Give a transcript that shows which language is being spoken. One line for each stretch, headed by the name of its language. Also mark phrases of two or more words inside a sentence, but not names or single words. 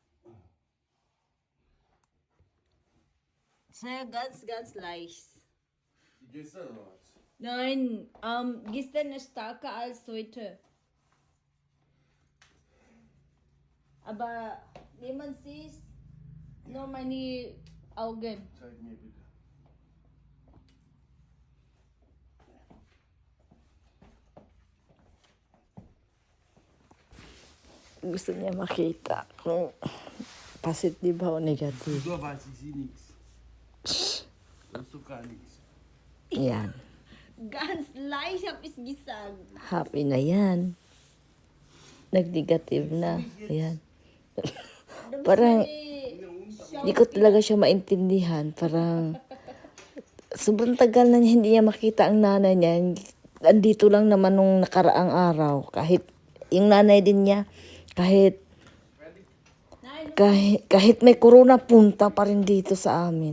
German: Sehr ganz leicht. Die gestern oder was? Nein, gestern ist stärker als heute. Aber wie man sieht, nur meine Augen. Zeig mir bitte.
Filipino: Gusto niya makita kung positive ba o negative.
German: So weiß ich sie nichts. Das ist doch gar nichts.
Filipino: Yan.
German: Ganz leicht habe ich gesagt.
Filipino: Happy na yan. Nag-negative na. Ayan. Parang, hindi ko talaga siya maintindihan. Parang, sobrang tagal na niya, hindi niya makita ang nanay niya. Andito lang naman nung nakaraang araw. Kahit, yung nanay din niya, kahit may corona, punta pa rin dito sa amin.